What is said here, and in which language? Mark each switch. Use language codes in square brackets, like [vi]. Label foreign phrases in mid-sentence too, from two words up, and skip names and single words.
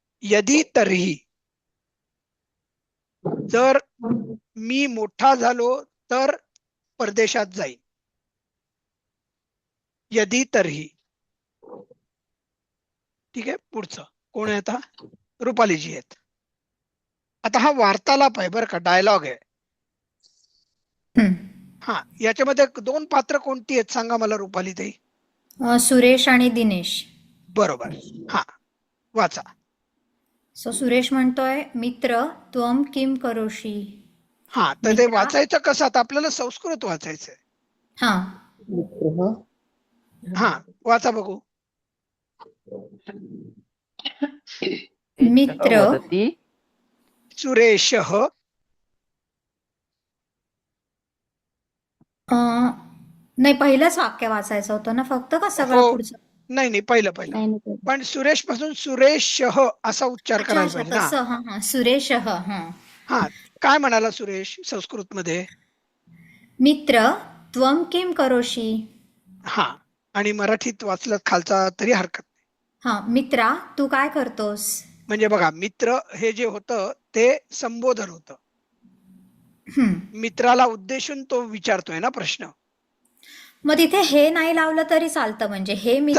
[sa] यदि तर्हि, [mr] जर मी मोठा झालो तर परदेशात जाईन. [sa] यदि तर्हि. [mr] ठीक आहे, पुढचं कोण आहे आता? रुपालीजी आहेत. आता हा वार्तालाप आहे बरं का, डायलॉग आहे. हा, याच्यामध्ये दोन पात्र कोणती आहेत सांगा मला रुपाली ताई. सुरेश आणि दिनेश. बरोबर. हा, वाचा. सो सुरेश म्हणतोय, [sa] मित्र त्वम किम करोषी. [mr] हा, तर ते वाचायचं कसं? आता आपल्याला संस्कृत वाचायचंय. हा, हा, वाचा बघू. [sa] मित्र वदति सुरेशः. [mr] नाही, पहिलंच वाक्य वाचायचं होतं ना फक्त, का सगळं हो. पुढचं? नाही नाही, पहिलं नाही, नाही. पण सुरेश पासून सुरेशः असा उच्चार अच्छा करायला अच्छा, पाहिजे ना. तसं. हा, सुरेश. हा, हा, काय म्हणाला सुरेश संस्कृत मध्ये? [sa] मित्र त्वम किम करोषी. [mr] हा, आणि मराठीत वाचलं खालचा तरी हरकत नाही. हा, मित्रा तू काय करतोस. म्हणजे बघा, मित्र हे जे होतं ते संबोधन होतं. मित्राला उद्देशून तो विचारतोय ना प्रश्न. मग तिथे हे नाही लावलं तरी चालतं, म्हणजे हे मित्र